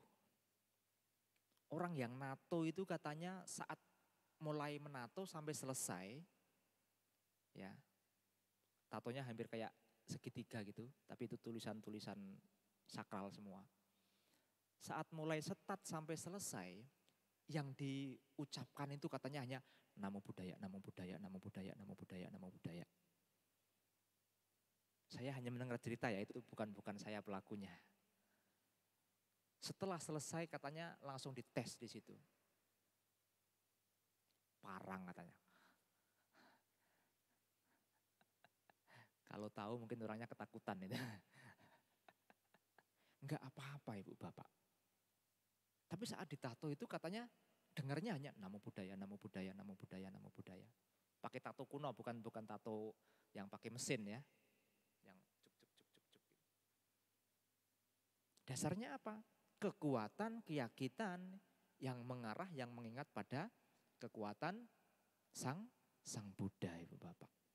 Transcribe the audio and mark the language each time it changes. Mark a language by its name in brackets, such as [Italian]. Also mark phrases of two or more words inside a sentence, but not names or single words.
[Indonesian] Orang yang nato itu katanya saat mulai menato sampai selesai, ya tatonya hampir kayak segitiga gitu, tapi itu tulisan-tulisan sakral semua. Saat mulai setat sampai selesai, yang diucapkan itu katanya hanya [Pali] namo buddhaya, namo buddhaya, namo buddhaya, namo buddhaya, namo buddhaya. [Indonesian] Saya hanya mendengar cerita ya, itu bukan saya pelakunya. Setelah selesai katanya langsung dites di situ. Parang katanya. Kalau tahu mungkin orangnya ketakutan itu. Enggak apa-apa Ibu Bapak. Tapi saat ditato itu katanya dengarnya hanya [Pali] namo buddhaya, namo buddhaya, namo buddhaya, namo buddhaya. [Indonesian] Pakai tato kuno, bukan tato yang pakai mesin ya. Yang cuk cuk cuk cuk cuk. Dasarnya apa? Kekuatan, keyakinan yang mengarah, yang mengingat pada kekuatan Sang Buddha Ibu Bapak.